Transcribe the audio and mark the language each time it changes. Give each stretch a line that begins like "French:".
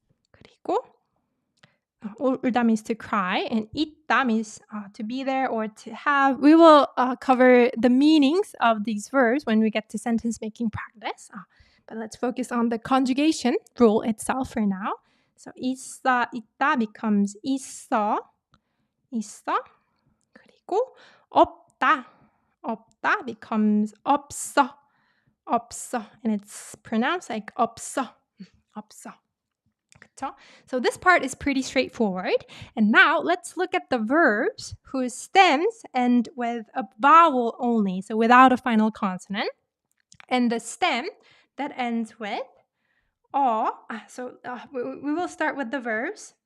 English: 그리고 울다 means to cry, and 있다 means to be there or to have. We will cover the meanings of these verbs when we get to sentence making practice. But let's focus on the conjugation rule itself for now. So 있다 becomes 있어. 그리고 없다 becomes 없어. And it's pronounced like 없어.
Korean: 그쵸?
English: So this part is pretty straightforward. And now let's look at the verbs whose stems end with a vowel only, so without a final consonant. And the stem that ends with we will start with the verbs.